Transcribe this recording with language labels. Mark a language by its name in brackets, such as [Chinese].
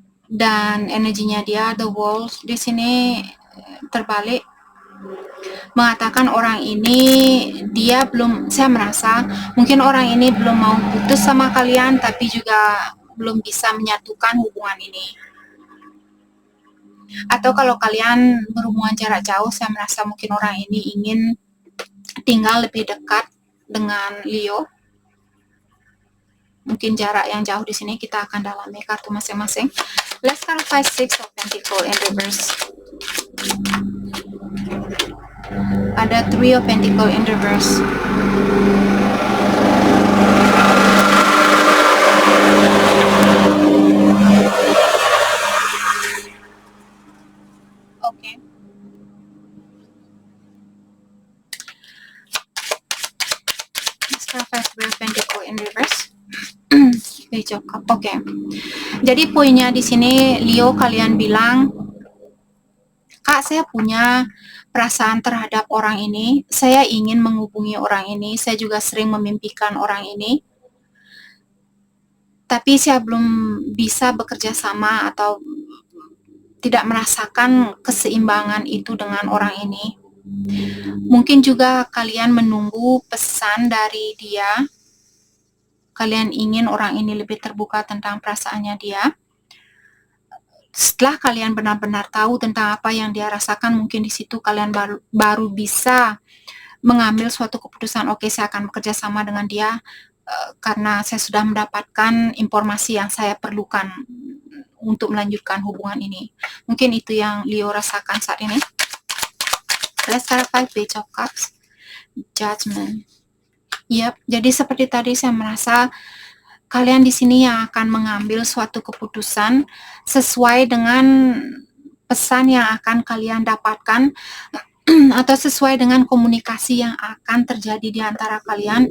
[Indonesian] Dan energinya dia, the world, di sini terbalik, mengatakan orang ini saya merasa mungkin orang ini belum mau putus sama kalian, tapi juga belum bisa menyatukan hubungan ini. Atau kalau kalian berhubungan jarak jauh, saya merasa mungkin orang ini ingin tinggal lebih dekat dengan Leo. Mungkin jarak yang jauh di sini kita akan dalami kartu masing-masing. [English] Let's clarify Six of Pentacles in reverse. [Indonesian] Ada Three of Pentacles in reverse. Oke. [English] Let's clarify Three of Pentacles in reverse. [Indonesian] Oke. Jadi poinnya di sini, Leo, kalian bilang, Kak, saya punya perasaan terhadap orang ini, saya ingin menghubungi orang ini, saya juga sering memimpikan orang ini, tapi saya belum bisa bekerja sama atau tidak merasakan keseimbangan itu dengan orang ini. Mungkin juga kalian menunggu pesan dari dia, kalian ingin orang ini lebih terbuka tentang perasaannya dia. Setelah kalian benar-benar tahu tentang apa yang dia rasakan, mungkin di situ kalian baru bisa mengambil suatu keputusan, oke, saya akan bekerja sama dengan dia karena saya sudah mendapatkan informasi yang saya perlukan untuk melanjutkan hubungan ini. Mungkin itu yang Leo rasakan saat ini. [English] Let's clarify Page of Cups, Judgment. [Indonesian] Yap, jadi seperti tadi saya merasa kalian di sini yang akan mengambil suatu keputusan sesuai dengan pesan yang akan kalian dapatkan atau sesuai dengan komunikasi yang akan terjadi di antara kalian.